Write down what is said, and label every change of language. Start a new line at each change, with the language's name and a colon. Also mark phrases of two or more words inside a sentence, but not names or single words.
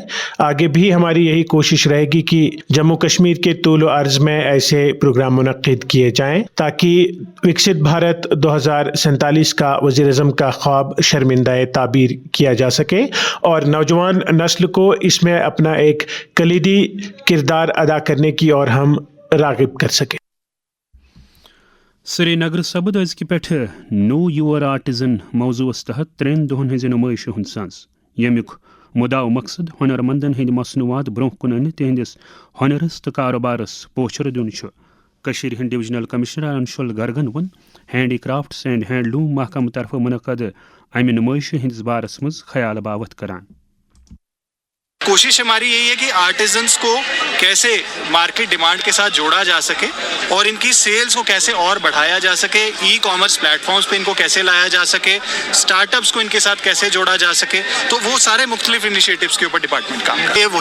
Urdu: آگے بھی ہماری یہی کوشش رہے گی کہ جموں کشمیر کے طول و عرض میں ایسے پروگرام منعقد کیے جائیں تاکہ وکست بھارت 2047 کا وزیر اعظم کا خواب شرمندۂ تعبیر کیا جا سکے اور نوجوان نسل کو اس میں اپنا ایک کلیدی کردار ادا کرنے کی اور ہم راغب کر سکیں.
Kashmiri: श्रीनगर सपद अजकि पेठ
English: know your artisan
Kashmiri: मौजूस तहत 3 दोहन हज नुमाइश हुंद सांस यमुक मुदा मकसद हुनरमंदन हंद मसनूआत ब्रोह कुन अन तिहंदिस हुनरस तो कारोबारस पोचर दुन कशीर हिंद
English: divisional commissioner
Kashmiri: अंशुल गर्गन वन
English: handicrafts and handloom
Kashmiri: महकम तरफ मुनक़द अमि नुमाइश हिंदिस बारस मज ख्याल बावत करान।
Urdu: کوشش ہماری یہی ہے کہ آرٹیزنز کو کیسے
English: market demand
Urdu: کے ساتھ جوڑا جا سکے اور ان کی سیلز کو کیسے اور بڑھایا جا سکے,
English: e-commerce platforms
Urdu: پے ان کو کیسے لایا جا سکے، سٹارٹ اپس کو ان کے ساتھ کیسے جوڑا جا سکے. تو وہ سارے مختلف انیشی ایٹوز کے اوپر ڈیپارٹمنٹ کام کرتے ہیں.